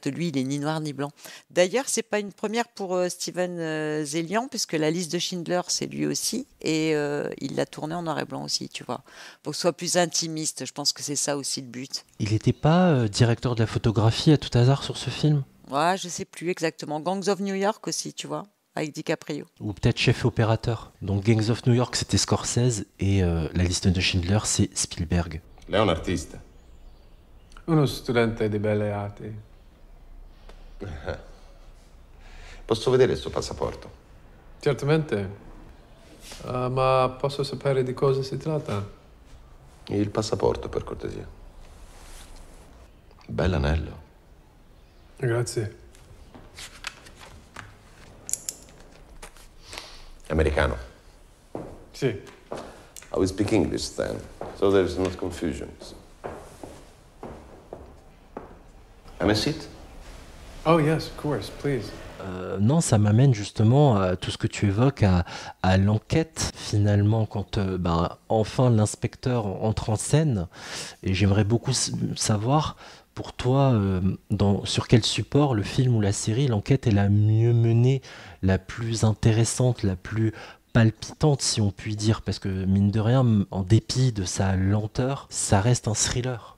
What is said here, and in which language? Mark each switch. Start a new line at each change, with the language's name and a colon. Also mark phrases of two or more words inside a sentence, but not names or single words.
French: Lui, il est ni noir ni blanc. D'ailleurs, c'est pas une première pour Steven Zelian, puisque La liste de Schindler, c'est lui aussi, et il l'a tourné en noir et blanc aussi, tu vois, pour que ce soit plus intimiste. Je pense que c'est ça aussi le but. Il n'était pas directeur de la photographie à tout hasard sur ce film? Ouais, je sais plus exactement. Gangs of New York aussi, tu vois, avec DiCaprio. Ou peut-être chef opérateur. Donc Gangs of New York, c'était Scorsese, et La liste de Schindler, c'est Spielberg.
Italian: Lei è un artista. Uno studente di belle arti. Posso vedere il suo passaporto? Certamente. Ma posso sapere di cosa si tratta? Il passaporto, per cortesia. Bell'anello. Grazie. Americano. Sì.
English: I will speak English then, so there is not confusion. Have a seat? Oh yes, of course, please.
French: Non, ça m'amène justement à tout ce que tu évoques, à l'enquête finalement, quand enfin l'inspecteur entre en scène. Et j'aimerais beaucoup savoir, pour toi, sur quel support, le film ou la série, l'enquête est la mieux menée, la plus intéressante, la plus palpitante, si on peut dire, parce que mine de rien, en dépit de sa lenteur, ça reste un thriller.